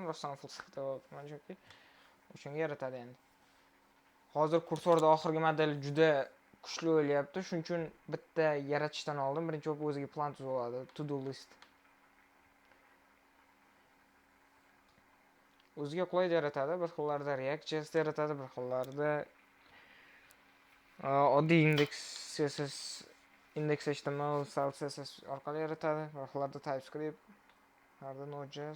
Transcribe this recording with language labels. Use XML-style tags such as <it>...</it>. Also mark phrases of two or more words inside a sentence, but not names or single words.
<uz>Rostdan</uz> <en>full stack</en> <uz>developerman chunki o'shanga yaratadi endi. Hozir kursorda oxirgi model juda kuchli o'ylayapti. Shuning uchun bitta yaratishdan oldin birinchi bo'lib o'ziga plan tuzib oladi,</uz> <en>to-do list.</en> <uz>O'ziga qulay yaratadi. Bir xillarda React.js yaratadi, bir xillarda oddiy index.html, CSS orqali yaratadi. Bir xillarda TypeScript, harda Node.js.</uz>